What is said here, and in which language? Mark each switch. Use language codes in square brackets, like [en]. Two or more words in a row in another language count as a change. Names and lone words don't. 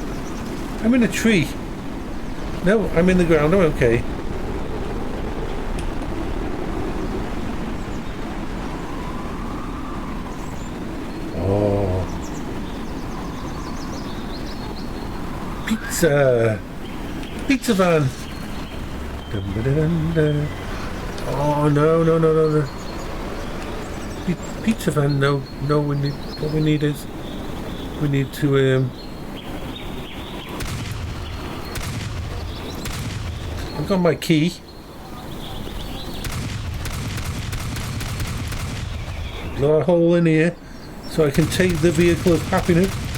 [en] I'm in a tree. No, I'm in the ground. I'm okay. Oh. Pizza. Pizza van. Dun, dun, dun, dun. Oh, no, no, no, no, no. Pizza van, no, no, we need, what we need is, we need to, I've got my key. Blow a hole in here so I can take the vehicle of happiness.